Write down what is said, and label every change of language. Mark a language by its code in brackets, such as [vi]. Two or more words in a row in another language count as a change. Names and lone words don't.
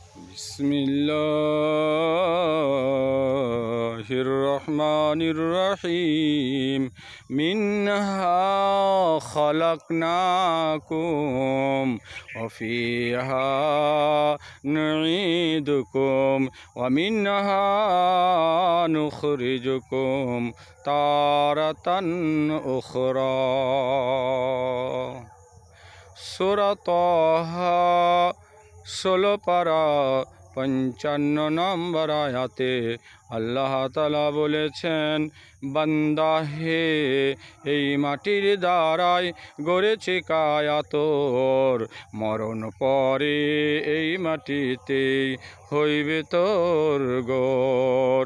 [ar] بسم الله الرحمن الرحيم منها خلقناكم و فيها نعيدكم و منها نخرجكم تارة أخرى. [bn] सूरा ताहा 16 पारा 55 নম্বর আয়াতে [ar] الله تعالى [bn] বলেছেন, বান্দা হে, এই মাটির দ্বারাই গড়েছে কায়া তোর, মরণ পরে এই মাটিতেই হইবে তোর গোর।